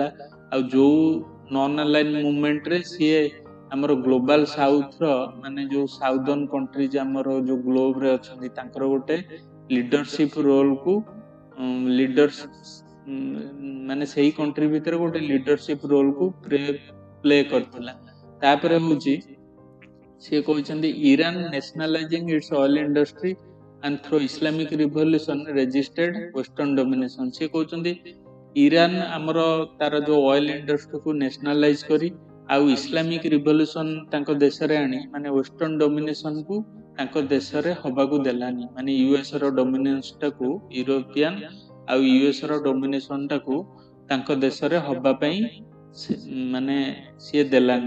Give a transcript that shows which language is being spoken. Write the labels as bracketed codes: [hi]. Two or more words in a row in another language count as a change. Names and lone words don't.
[or] ଆଉ ଯୋଉ ନନ୍ ଆଲାଇନ୍ ମୁଭମେଣ୍ଟରେ ସିଏ ଆମର [en] global south [or] ମାନେ ଯୋଉ [en] southern countries [or] ଆମର ଯୋଉ ଗ୍ଲୋବରେ ଅଛନ୍ତି ତାଙ୍କର ଗୋଟେ [en] leadership role [or] ମାନେ ସେଇ କଣ୍ଟ୍ରି ଭିତରେ ଗୋଟେ [en] leadership role [or] ପ୍ଲେ କରିଥିଲା। ତାପରେ ହଉଛି ସିଏ କହିଛନ୍ତି [en] Iran nationalising its oil industry and through Islamic revolution resisted western domination। [or] ସେ କହୁଛନ୍ତି ଇରାନ ଆମର ତାର ଯୋଉ [en] oil industry [or] ନ୍ୟାସନାଲାଇଜ କରି ଆଉ [en] Islamic revolution [or] ତାଙ୍କ ଦେଶରେ ଆଣି ମାନେ [en] western domination [or] ତାଙ୍କ ଦେଶରେ ହବାକୁ ଦେଲାନି। ମାନେ ୟୁଏସ ର ଡୋମିନେସନଟାକୁ ୟୁରୋପିଆନ ଆଉ ୟୁଏସ ର ଡୋମିନେସନଟାକୁ ତାଙ୍କ ଦେଶରେ ହବା ପାଇଁ ମାନେ ସିଏ ଦେଲାନି।